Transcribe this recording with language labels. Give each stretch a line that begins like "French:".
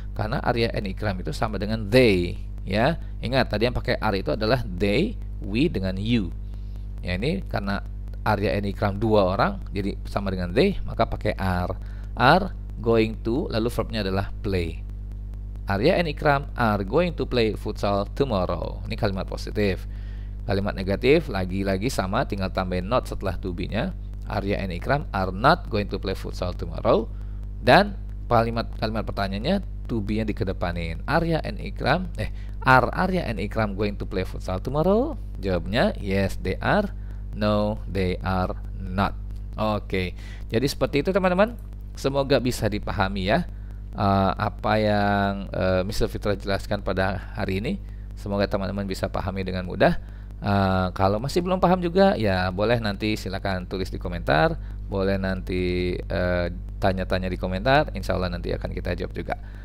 Indonesian: Karena Arya and Ikram itu sama dengan they, ya. Ingat tadi yang pakai are itu adalah they, we dengan you. Ya, ini karena Arya and Ikram dua orang, jadi sama dengan they, maka pakai are. Are going to, lalu verbnya adalah play.
English: Arya and Ikram are going to play futsal tomorrow.
Indonesian: Ini kalimat positif. Kalimat negatif lagi-lagi sama, tinggal tambahin not setelah to be-nya.
English: Arya and Ikram are not going to play futsal tomorrow.
Indonesian: Dan kalimat pertanyaannya to be-nya dikedepanin.
English: Are Arya and Ikram going to play futsal tomorrow? Jawabnya yes they are, no they are not.
Indonesian: Oke. Jadi seperti itu teman-teman. Semoga bisa dipahami ya apa yang Mr. Fitra jelaskan pada hari ini. Semoga teman-teman bisa pahami dengan mudah. Kalau masih belum paham juga ya boleh nanti silakan tulis di komentar, boleh nanti tanya-tanya di komentar, insya Allah nanti akan kita jawab juga.